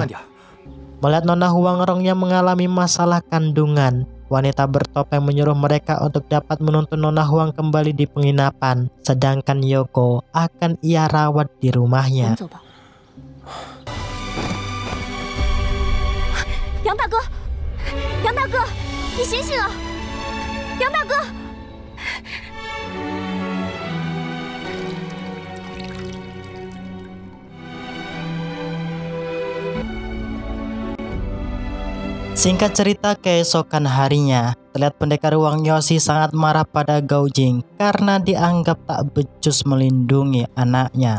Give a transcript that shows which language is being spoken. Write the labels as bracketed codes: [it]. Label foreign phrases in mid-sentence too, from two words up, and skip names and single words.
[id] Melihat Nona Huangrongnya mengalami masalah kandungan, wanita bertopeng menyuruh mereka untuk dapat menuntun Nona Huang kembali di penginapan, sedangkan Yoko akan ia rawat di rumahnya. [zh] Yang 大哥，杨大哥，你醒醒啊！杨大哥。 [id] Singkat cerita, keesokan harinya, terlihat pendekar Wang Yoshi sangat marah pada Gao Jing karena dianggap tak becus melindungi anaknya.